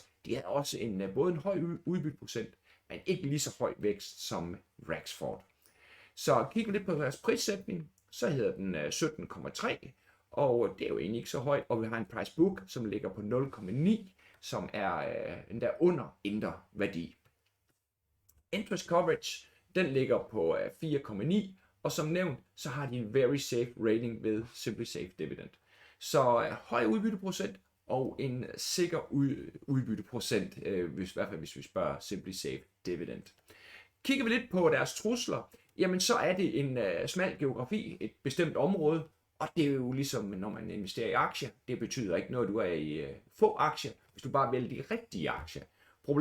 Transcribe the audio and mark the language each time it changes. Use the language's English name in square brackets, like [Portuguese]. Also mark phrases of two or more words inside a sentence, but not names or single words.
[Danish] De havde også både en høj udbytteprocent, men ikke lige så høj vækst som Rexford. Så kigger vi lidt på deres prissætning, så hedder den 17,3, og det er jo egentlig ikke så højt, og vi har en [English] price book, [Danish] som ligger på 0,9, som er endda under indre værdi. [English] Interest coverage, [Danish] den ligger på 4,9, og som nævnt, så har de en [English] very safe rating [Danish] ved SimpliSafe Dividend. Så høj udbytteprocent og en sikker udbytteprocent, i hvert fald hvis vi spørger SimpliSafe Dividend. Kigger vi lidt på deres trusler, jamen så er det en smal geografi, et bestemt område, og det er jo ligesom, når man investerer i aktier, det betyder ikke noget, du er i få aktier, hvis du bare vælger de rigtige aktier.